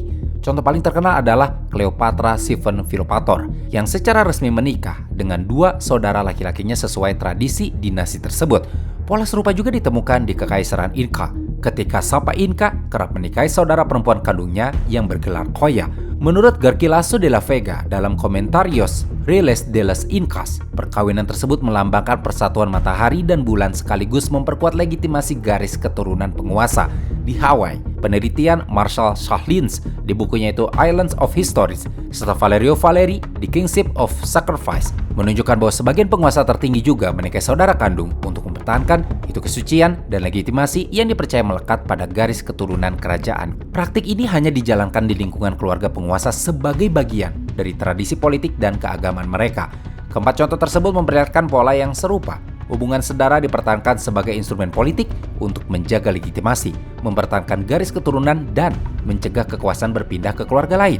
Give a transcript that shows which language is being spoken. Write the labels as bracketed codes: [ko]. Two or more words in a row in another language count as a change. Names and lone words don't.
[id] Contoh paling terkenal adalah Cleopatra Siphon Philopator yang secara resmi menikah dengan dua saudara laki-lakinya sesuai tradisi dinasti tersebut. Pola serupa juga ditemukan di Kekaisaran Inca, ketika Sapa Inca kerap menikahi saudara perempuan kandungnya yang bergelar Koya. Menurut Garcilaso de la Vega dalam Comentarios Reales de las Incas, perkawinan tersebut melambangkan persatuan matahari dan bulan sekaligus memperkuat legitimasi garis keturunan penguasa. Di Hawaii, penelitian Marshall Shahlins di bukunya itu Islands of Histories, serta Valerio Valeri di Kingship of Sacrifice menunjukkan bahwa sebagian penguasa tertinggi juga menikahi saudara kandung untuk mempertahankan itu kesucian dan legitimasi yang dipercaya melekat pada garis keturunan kerajaan. Praktik ini hanya dijalankan di lingkungan keluarga penguasa sebagai bagian dari tradisi politik dan keagamaan mereka. Keempat contoh tersebut memperlihatkan pola yang serupa. Hubungan saudara dipertahankan sebagai instrumen politik untuk menjaga legitimasi, mempertahankan garis keturunan, dan mencegah kekuasaan berpindah ke keluarga lain.